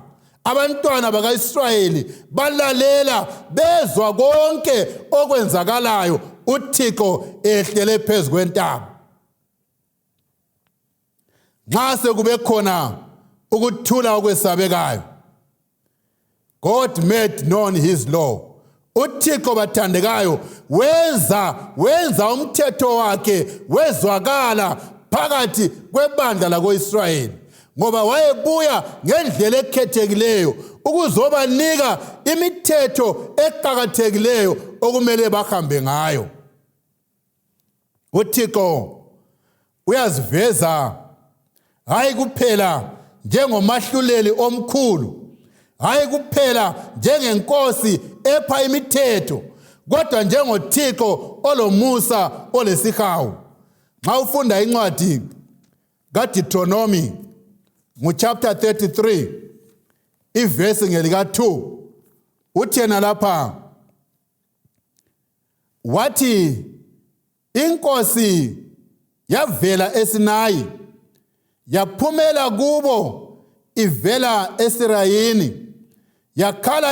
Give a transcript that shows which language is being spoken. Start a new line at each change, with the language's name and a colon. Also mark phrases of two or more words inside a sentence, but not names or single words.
North Ndebele: Abantwana baka-Israyeli balalela bezwa konke okwenzakalayo uThixo ehlele phezu kwentaba. Nxa sekube khona ukuthula okwesabekayo,
English: God made known his law.
North Ndebele: uThixo, bathandekayo, wenza umthetho wakhe wezwakala phakathi kwebandla lako-Israyeli, ngoba wayebuya ngendlela ekhethekileyo ukuzobanika imithetho eqakathekileyo okumele bahambe ngayo. uThixo uyaziveza hayi kuphela njengomahluleli omkhulu, hayi kuphela njengenkosi epha imithetho, kodwa njengoThixo olomusa olesihawu. Nxa ufunda incwadi kaDeuteronomy chapter 33 iverse ngelika 2 uthena lapha wathi inkosi yavela eSinayi yaphumela kubo ivela eSirayini yakhala